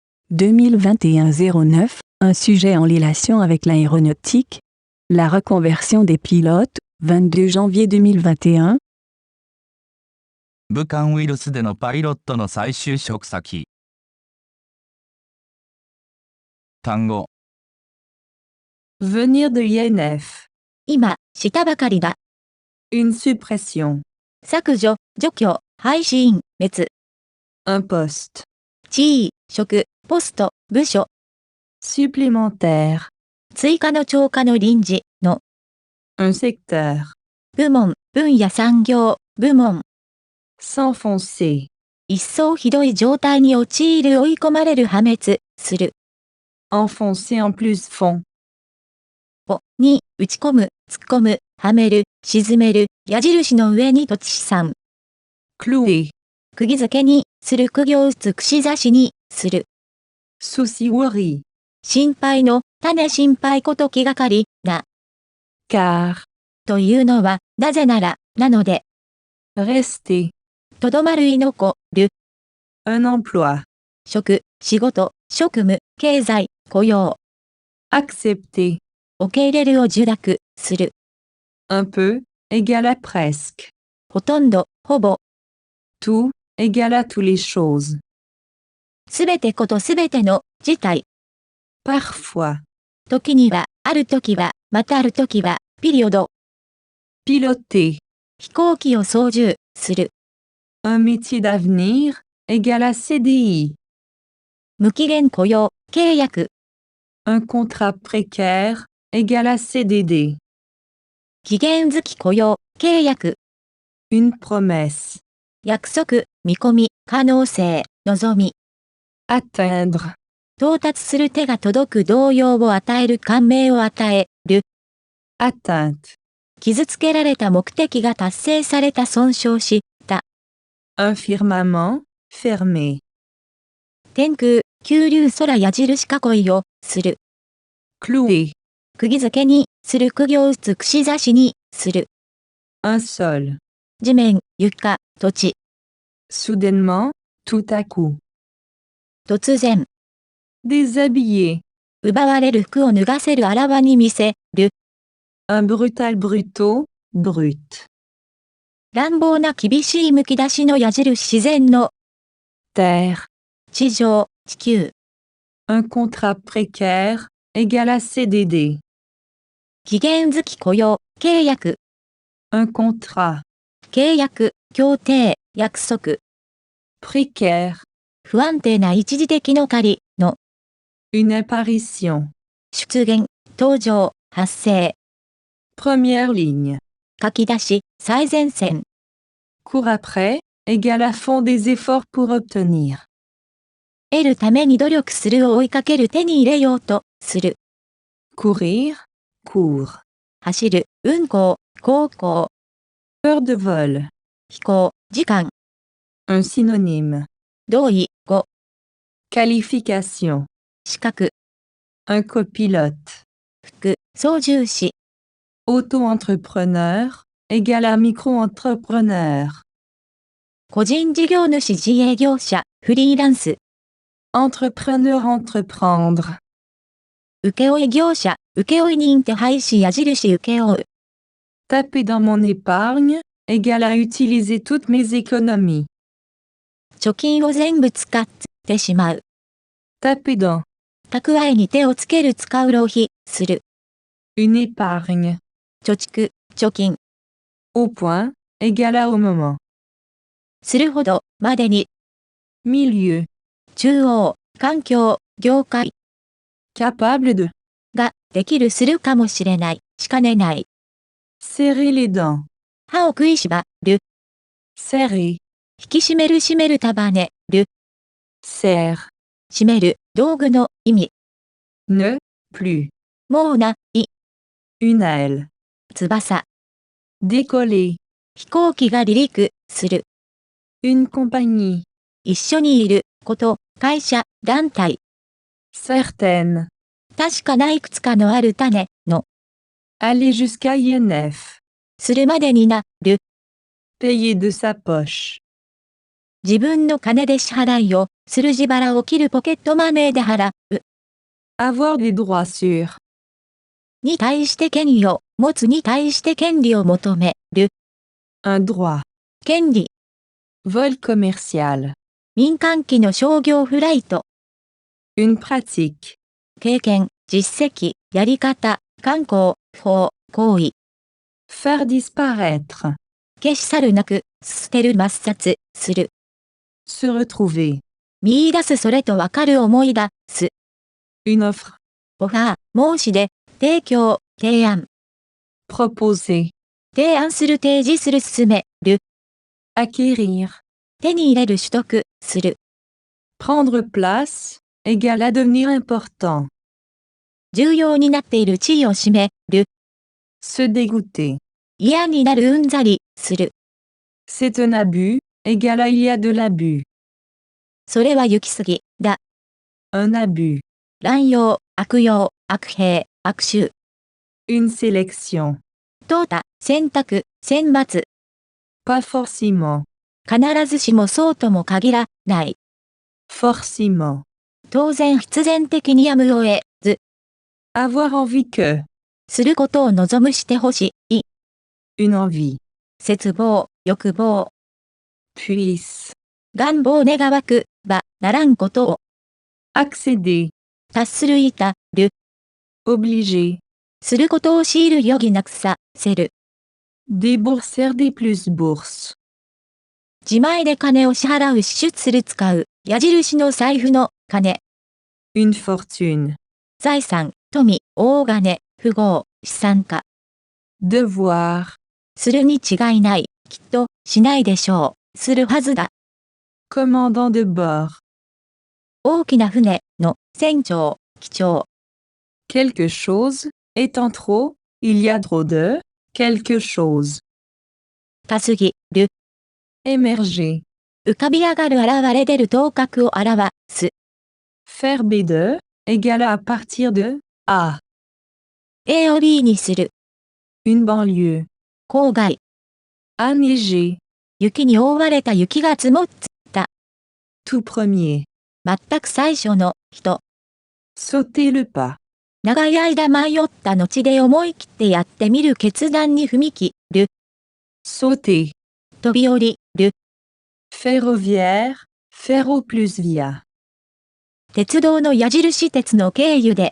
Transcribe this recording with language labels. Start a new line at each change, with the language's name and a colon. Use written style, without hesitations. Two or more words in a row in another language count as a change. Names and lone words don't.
French: 2021-09, un sujet en relation avec l'aéronautique, la reconversion des pilotes, 22 janvier 2021.
Japanese: 武漢ウイルスでのパイロットの再就職先。単語
French: Venir de INF.
Japanese: 今、したばかりだ。
French: Une suppression.
Japanese: 削除、除去、廃止滅。
French: Un poste.
Japanese: 地位、職、ポスト、部署。
French: Supplémentaire.
Japanese: 追加の超過の臨時の。
French: Un secteur.
Japanese: 部門、分野産業、部門。
French: S'enfoncer.
Japanese: 一層ひどい状態に陥る追い込まれる破滅、する。
French: Enfoncer en plus fond.
Japanese: に、打ち込む、突っ込む、はめる、沈める、矢印の上に土地資産。
French: Clouer.
Japanese: 釘付けに、する釘を打つ串刺しに、する。
French: Souci worry.
Japanese: 心配の、種心配こと気がかり、な。
French: Car.
Japanese: というのは、なぜなら、なので。
French: Rester.
Japanese: とどまる居残る。
French: Un emploi.
Japanese: 職、仕事、職務、経済、雇用。
French: Accepter.
Japanese: 受け入れるを受諾、する。
French: Un peu, égale à presque.
Japanese: ほとんど、ほぼ。
French: Tout, égale à tous les choses.
Japanese: すべてことすべての、事態。
French: Parfois.
Japanese: 時には、ある時は、またある時は、ピリオド。
French: Piloter.
Japanese: 飛行機を操縦、する。
French: Un métier d'avenir, égale à CDI.
Japanese: 無期限雇用、契約。
French: Un contrat précaire, égale à CDD.
Japanese: 期限付き雇用、契約。
French: Une promesse.
Japanese: 約束、見込み、可能性、望み。
French: Atteindre.
Japanese: 到達する手が届く動揺を与える感銘を与える。
French: Atteinte.
Japanese: 傷つけられた目的が達成された損傷した。
French: Un firmament, fermé.
Japanese: 天空、急流空矢印囲いを、する。
French: Clouer.
Japanese: 釘付けに、する釘を打つ串刺しに、する。
French: Un sol.
Japanese: 地面、床、土地。
French: Soudainement, tout à coup.
Japanese: 突然。
French: Déshabiller.
Japanese: 奪われる服を脱がせるあらわに見せる。
French: Un brutal brutto, brut.
Japanese: 乱暴な厳しいむき出しの矢印自然の。
French: Terre.
Japanese: 地上、地球。
French: Un contrat précaire, égale à CDD.
Japanese: 期限付き雇用、契約。
French: Un contrat.
Japanese: 契約、協定、約束。
French: Précaire.
Japanese: 不安定な一時的の仮の。
French: Une apparition.
Japanese: 出現、登場、発生。
French: Première ligne.
Japanese: 書き出し、最前線。
French: Cours après, égale à fond des efforts pour obtenir.
Japanese: 得るために努力するを追いかける手に入れようと、する。
French: Courir, cours.
Japanese: 走る、運行、航行。
French: Heure de vol.
Japanese: 飛行、時間。
French: Un synonyme.
Japanese: 同意、語。
French: Qualification.
Japanese: 資格。
French: Un copilote.
Japanese: 副、操縦士。
French: Auto-entrepreneur, égale à micro-entrepreneur.
Japanese: 個人事業主自営業者、フリーランス。
French: Entrepreneur entreprendre.
Japanese: 請負業者、請負人手配し矢印請負う。
French: Taper dans mon épargne, égale à utiliser toutes mes économies.
Japanese: 貯金を全部使ってしまう。
French: Taper dans.
Japanese: 蓄えに手をつける使う浪費、する。
French: Une épargne.
Japanese: 貯蓄、貯金。
French: Au point, égale à au moment.
Japanese: するほど、までに。
French: Milieu.
Japanese: 中央、環境、業界。
French: Capable de.
Japanese: が、できるするかもしれない、しかねない。
French: Serrer les dents.
Japanese: 歯を食いしばる。
French: Serrer.
Japanese: 引き締める締める束ねる。
French: Serre.
Japanese: 締める、道具の意味。
French: Ne, plus.
Japanese: もうない。
French: Une aile.
Japanese: 翼。
French: Décoller.
Japanese: 飛行機が離陸、する。
French: Une compagnie.
Japanese: 一緒にいる、こと、会社、団体。
French: Certaine.
Japanese: 確かないくつかのある種、の。
French: Aller jusqu'à INF.
Japanese: するまでになる。
French: Payer de sa poche.
Japanese: 自分の金で支払いをする自腹を切るポケットマネーで払う。
French: avoir des droits sur,
Japanese: に対して権利を持つに対して権利を求める。
French: un droit,
Japanese: 権利。
French: vol commercial,
Japanese: 民間機の商業フライト。
French: une pratique,
Japanese: 経験、実績、やり方、慣行、法、行為。
French: faire disparaître,
Japanese: 消し去るなく、捨てる抹殺、する。
French: se retrouver,
Japanese: 見出すそれとわかる思い出す。
French: une offre,
Japanese: オファー、申し出、提供、提案。
French: proposer,
Japanese: 提案する提示する進める。
French: acquérir,
Japanese: 手に入れる取得、する。
French: prendre place, égale à devenir important,
Japanese: 重要になっている地位を占める。
French: se dégoûter,
Japanese: 嫌になるうんざり、する。
French: c'est un abus, égale à il y a de l'abus,
Japanese: それは行き過ぎ、だ。
French: un abus,
Japanese: 乱用、悪用、悪弊、悪臭。
French: une sélection,
Japanese: 淘汰、選択、選抜。
French: pas forcément,
Japanese: 必ずしもそうとも限らない。
French: forcément,
Japanese: 当然必然的にやむを得ず。
French: avoir envie que,
Japanese: することを望むしてほしい。
French: une envie,
Japanese: 絶望、欲望。
French: puisse,
Japanese: 願望願わく、ば、ならんことを。
French: accéder,
Japanese: 達するいたる。
French: obliger,
Japanese: することを強いる余儀なくさ、せる。
French: débourser des plus bourses,
Japanese: 自前で金を支払う支出する使う。矢印の財布の、金。
French: une fortune,
Japanese: 財産、富、大金、富豪、資産家。
French: devoir,
Japanese: するに違いない。きっと、しないでしょう。するはずだ。
French: commandant de bord,
Japanese: 大きな船の船長、機長。
French: quelque chose, étant trop, il y a trop de, quelque chose,
Japanese: 多すぎる。
French: émerger,
Japanese: 浮かび上がる現れ出る頭角を表す。
French: faire B de, égale à partir de, A,
Japanese: A を B にする。
French: une banlieue,
Japanese: 郊外。
French: anneiger,
Japanese: 雪に覆われた雪が積もった。
French: tout premier,
Japanese: 全く最初の人。
French: sauter le pas,
Japanese: 長い間迷った後で思い切ってやってみる決断に踏み切る。
French: sauter,
Japanese: 飛び降りる。
French: ferroviaire, ferro plus via,
Japanese: 鉄道の矢印鉄の経由で。